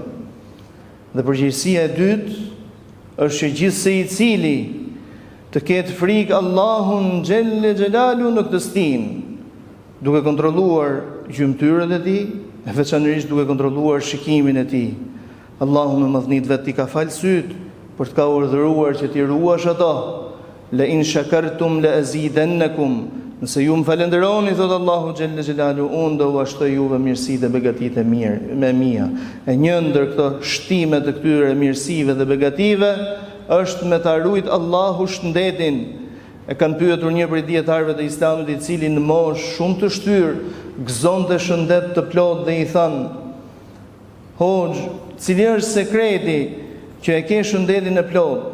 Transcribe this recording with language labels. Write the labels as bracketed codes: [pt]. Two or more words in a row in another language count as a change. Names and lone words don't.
[sq] Dhe përgjegjësia e dytë është që gjithsej i cili të ketë frikë Allahun [ar] جل جلاله [sq] në këtë stinë, duke kontrolluar gjymtyrët e tij, e veçanërisht duke kontrolluar shikimin e tij. Allahu me madhnit vet i ka falë syt për të ka urdhëruar që t'i ruash ato. [ar] لئن شكرتم لأزيدنكم, [sq] Nëse ju më falenderoni, thot Allahu [ar] جل جلاله, [sq] unë do u ashtoj juve mirësitë dhe begatitë me mia. E një ndër këto shtime të këtyre mirësive dhe begative është me ta rujt Allahu shëndetin. E kanë pyetur një prej dietarëve të Islamit, i cili në moshë shumë të shtyr gëzonte shëndet të plot dhe i thanë: "Hoxh, cili është sekreti që e ke shëndetin e plot?"